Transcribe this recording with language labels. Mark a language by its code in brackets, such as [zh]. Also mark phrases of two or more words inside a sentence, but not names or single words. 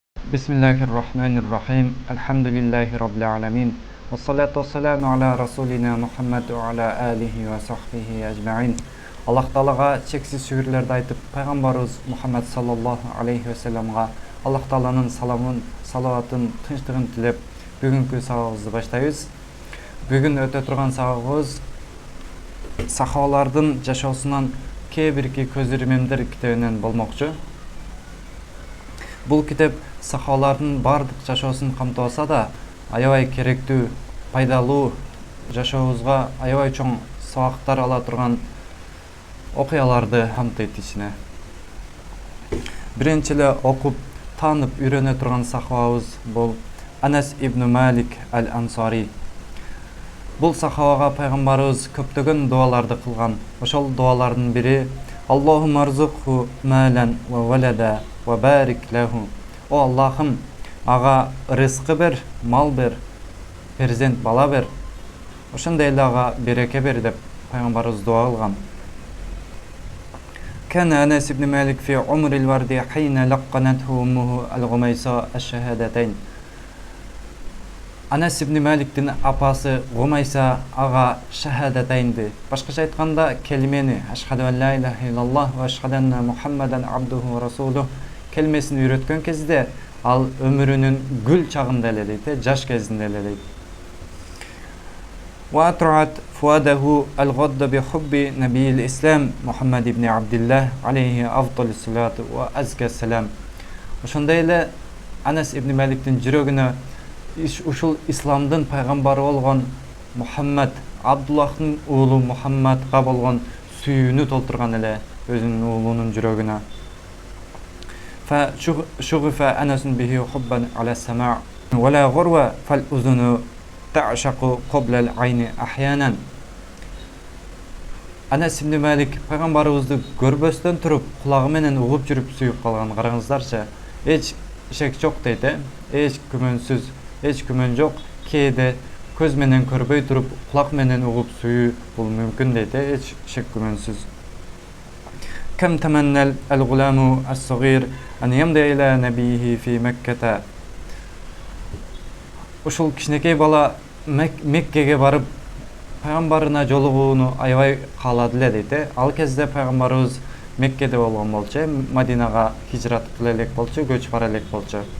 [ar] بسم الله الرحمن الرحيم. الحمد لله رب العالمين. والصلاة والسلام على رسولنا محمد وعلى آله وصحبه أجمعين. [ky] Аллах Таалага чексиз шүгүрлөрдү айтып, пайгамбарыбыз Мухаммад [ar] صلى الله عليه وسلم [ky] Аллах Тааланын саламын, салаватын, тынчтыгын тилеп, бүгүнкү сабагыбызды баштайбыз. Бүгүн өтө турган сабагыбыз сахабалардын жашоосунан кээ бирки көз ирмемдер китебинен болмокчу. Бул китеп сахабалардын бардык жашоосун камтып алса да, аябай керектүү, пайдалуу, жашообузга аябай чоң сабактар ала турган окуяларды камтыйт ичине. Биринчи эле окуп, таанып, үйрөнө турган сахабабыз бул Анас ибн Малик аль-Ансари. Бул сахабага пайгамбарыбыз көптөгөн дуаларды кылган. Ошол дуалардын бири: [ar] اللهم ارزقه مالا وولدا وبارك له. [ky] О Аллахым, ага рызкы бер, мал бер, перзент бала бер. Ошондой эле ага береке бер деп пайгамбарыбыз дуа кылган. [ar] كان أنس بن مالك في عمر الورد حين لقنته أمه الغميساء الشهادتين. [ky] Анас ибн Маликтин апасы Гумайса ага шахадатайнды, башкача айтканда келимени [ar] أشهد أن لا إله إلا الله وأشهد أن محمدا عبده ورسوله [ky] келмесин үйрөткөн кезде ал өмүрүнүн гүл чагында эле дейт, жаш кезинде эле дейт. [ar] وأطرعت فؤاده الغض بحب نبي الإسلام محمد بن عبد الله عليه أفضل الصلاة وأزكى السلام. [ky] Ошондой эле Анас ибн Маликтин жүрөгүнө ушул исламдын пайгамбары болгон Мухаммад, Абдуллахтын уулу Мухаммадга болгон сүйүүнү толтурган эле өзүнүн уулунун жүрөгүнө. [ar] فشغف أنس به حبا على السماع ولا غروة فالأذن تعشق قبل العين أحيانا. [ky] Анас ибн Малик пайгамбарыбызды көрбөстөн туруп, кулагы менен угуп жүрүп сүйүп калган. Караңыздарчы, эч шек жок дейт, эч күмөнсүз, эч күмөн жок. Кээде көз менен көрбөй туруп, кулак менен угуп сүйүү бул мүмкүн дейт, эч шек күмөнсүз. [ar] كم تمنى الغلام الصغير أن يمضي إلى نبيه في مكة. [ky] Ушул кичинекей бала Меккеге барып пайгамбарына жолугууну аябай каалады эле дейт. Ал кезде пайгамбарыбыз Меккеде болгон болчу, Мадинага хижрат кыла элек болчу, көчүп бара элек болчу.